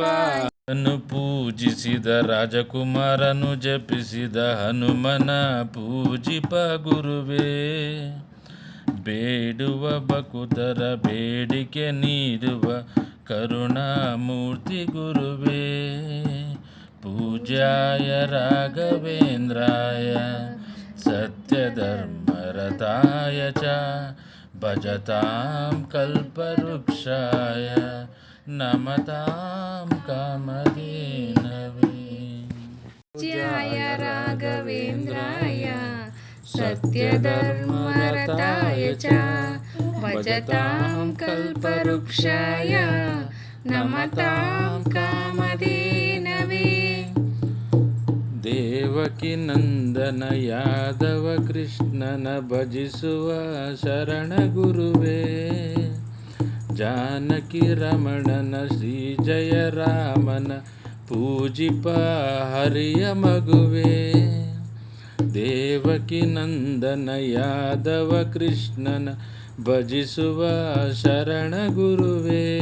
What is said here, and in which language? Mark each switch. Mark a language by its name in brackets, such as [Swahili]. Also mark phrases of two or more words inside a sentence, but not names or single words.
[Kannada] ಪೂಜಿಸಿದ ರಾಜಕುಮಾರನು ಜಪಿಸಿದ ಹನುಮನ ಪೂಜಿಪ ಗುರುವೇ, ಬೇಡುವ ಭಕ್ತರ ಬೇಡಿಕೆ ನೀಡುವ ಕರುಣಾಮೂರ್ತಿ ಗುರುವೇ. [Sanskrit] ಪೂಜ್ಯಾಯ ರಾಘವೇಂದ್ರಾಯ ಸತ್ಯಧರ್ಮರತಾಯ ಚ ಭಜತಾಂ ಕಲ್ಪವೃಕ್ಷಾಯ ನಮತಾಂ ಕಾಮಧೇನವೇ. पूज्याय राघवेन्द्राय सत्यधर्मरताय च भजतां कल्पवृक्षाय नमतां कामधेनवे. [Kannada] ದೇವಕಿ ನಂದನ ಯಾದವ ಕೃಷ್ಣನ ಭಜಿಸುವ ಶರಣ ಗುರುವೇ, ಜಾನಕಿ ರಮಣನ ಶ್ರೀ ಜಯ ರಾಮನ ಪೂಜಿಪ ಹರಿಯ ಮಗುವೆ. ದೇವಕಿ ನಂದನ ಯಾದವ ಕೃಷ್ಣನ ಭಜಿಸುವ ಶರಣ ಗುರುವೇ.